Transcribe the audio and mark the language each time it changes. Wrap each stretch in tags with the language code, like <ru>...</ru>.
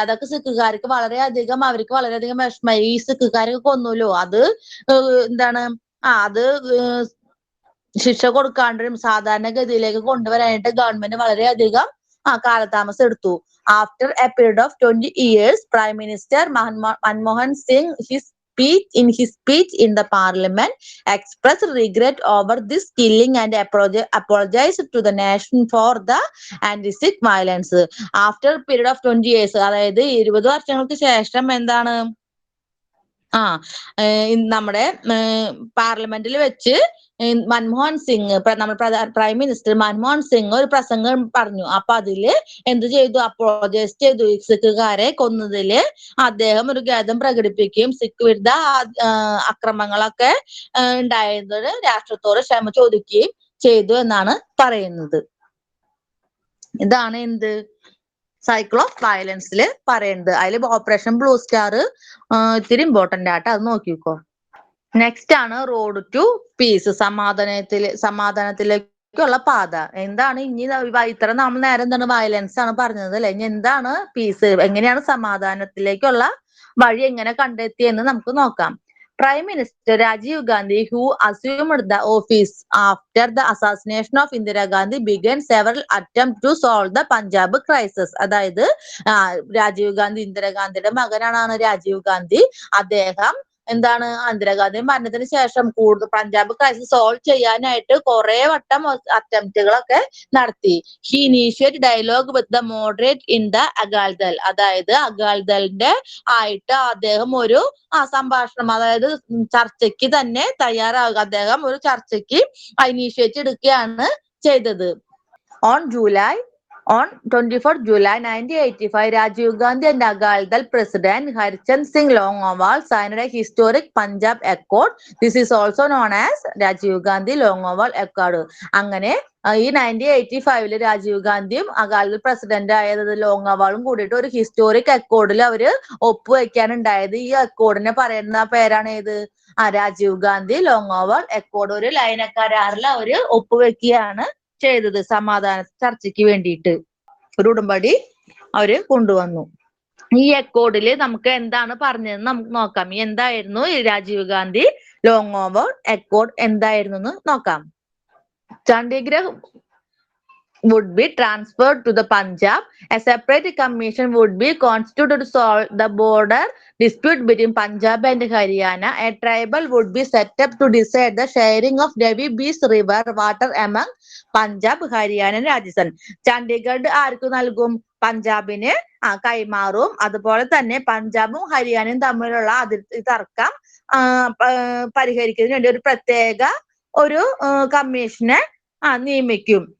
<ml>അതൊക്കെ സിഖുകാർക്ക് വളരെയധികം അവർക്ക് വളരെയധികം വിഷമമായി. ഈ സിഖുകാരൊക്കെ കൊന്നൂലോ അത് എന്താണ് അത് ശിക്ഷ കൊടുക്കാണ്ടും സാധാരണഗതിയിലേക്ക് കൊണ്ടുവരാനായിട്ട് ഗവൺമെന്റ് വളരെയധികം കാലതാമസം എടുത്തു.</ml> <en>After a period of 20 years, Prime Minister Manmohan Singh in his speech in the parliament expressed regret over this killing and apologized to the nation for the anti-Sikh violence. After a period of 20 years,</en> <ml>അതായത് 20 വർഷങ്ങൾക്ക് ശേഷം എന്താണ് നമ്മുടെ പാർലമെന്റിൽ വെച്ച് മൻമോഹൻ സിംഗ് നമ്മുടെ prime minister Manmohan Singh ഒരു പ്രസംഗം പറഞ്ഞു. അപ്പൊ അതില് എന്ത് ചെയ്തു അപ്പോളജൈസ് ചെയ്തു. സിഖുകാരെ കൊന്നതില് അദ്ദേഹം ഒരു ഖേദം പ്രകടിപ്പിക്കുകയും സിഖ് വിരുദ്ധ അക്രമങ്ങളൊക്കെ ഉണ്ടായത് രാഷ്ട്രത്തോട് ക്ഷമ ചോദിക്കുകയും ചെയ്തു എന്നാണ് പറയുന്നത്. ഇതാണ് എന്ത് സൈക്കിൾ ഓഫ് വയലൻസിൽ പറയുന്നത്. അതിൽ ഓപ്പറേഷൻ ബ്ലൂ സ്റ്റാർ ഇത്തിരി ഇമ്പോർട്ടന്റ് ആയിട്ട് അത് നോക്കിക്കോ. നെക്സ്റ്റ് ആണ് റോഡ് ടു പീസ്, സമാധാനത്തിലേക്ക് ക്കുള്ള പാത എന്താണ് ഇനി ഇത്ര നമ്മൾ നേരം എന്താണ് വയലൻസ് ആണ് പറഞ്ഞത് അല്ലെ? ഇനി എന്താണ് പീസ്, എങ്ങനെയാണ് സമാധാനത്തിലേക്കുള്ള വഴി എങ്ങനെ കണ്ടെത്തിയെന്ന് നമുക്ക് നോക്കാം.</ml> <en>Prime Minister Rajiv Gandhi, who assumed the office after the assassination of Indira Gandhi, began several attempts to solve the Punjab crisis.</en> <ml>അതായത് രാജീവ് ഗാന്ധി, ഇന്ദിരാഗാന്ധിയുടെ മകനാണ് രാജീവ് ഗാന്ധി. അദ്ദേഹം എന്താണ് ഇന്ദിരാഗാന്ധി മരണത്തിന് ശേഷം കൂടുതൽ പഞ്ചാബ് ക്രൈസിസ് സോൾവ് ചെയ്യാനായിട്ട് കുറെ വട്ടം അറ്റംപ്റ്റുകളൊക്കെ നടത്തി.</ml> <en>He initiate dialogue with the moderate in the അകാൽദൾ.</en> <ml>അതായത് അകാൽദളിന്റെ ആയിട്ട് അദ്ദേഹം ഒരു സംഭാഷണം, അതായത് ചർച്ചയ്ക്ക് തന്നെ തയ്യാറാവുക. അദ്ദേഹം ഒരു ചർച്ചയ്ക്ക് ഇനീഷ്യേറ്റ് എടുക്കുകയാണ് ചെയ്തത്.</ml> <en>On 24th July 1985, Rajiv Gandhi and Agal President Harchand Singh Longowal signed a historic Punjab Accord. This is also known as Rajiv Gandhi Longowal Accord.</en> <ml>അങ്ങനെ ഈ 1985 രാജീവ് ഗാന്ധിയും അകാലിദൾ പ്രസിഡന്റ് ആയത് ലോങ്ങവാളും കൂടിയിട്ട് ഒരു ഹിസ്റ്റോറിക് അക്കോർഡിൽ അവര് ഒപ്പുവെക്കാനുണ്ടായത്. ഈ അക്കോർഡിനെ പറയുന്ന പേരാണ് ഏത്? രാജീവ് ഗാന്ധി ലോങ്ങോവാൾ അക്കോർഡ്. ഒരു ലയന കരാറിൽ അവര് ഒപ്പുവെക്കുകയാണ് ചെയ്തത് സമാധാന ചർച്ചയ്ക്ക് വേണ്ടിയിട്ട്. ഒരു ഉടമ്പടി അവര് കൊണ്ടുവന്നു. ഈ അക്കോർഡില് നമുക്ക് എന്താണ് പറഞ്ഞതെന്ന് നമുക്ക് നോക്കാം. എന്തായിരുന്നു രാജീവ് ഗാന്ധി ലോങ്ങോവാൾ അക്കോർഡ് എന്തായിരുന്നു എന്ന് നോക്കാം.</ml> <en>Chandigarh would be transferred to the Punjab. A separate commission would be constituted to solve the border dispute between Punjab and Haryana. A tribunal would be set up to decide the sharing of Ravi Beach River water among Punjab, Haryana and Rajasthan.</en> <ml>Chandigarh ആർക്ക് നൽകും? പഞ്ചാബിന് കൈമാറും. അതുപോലെ തന്നെ പഞ്ചാബും ഹരിയാനയും തമ്മിലുള്ള അതിർത്തി തർക്കം പരിഹരിക്കുന്നതിന് വേണ്ടി ഒരു പ്രത്യേക ഒരു കമ്മീഷനെ നിയമിക്കും.</ml>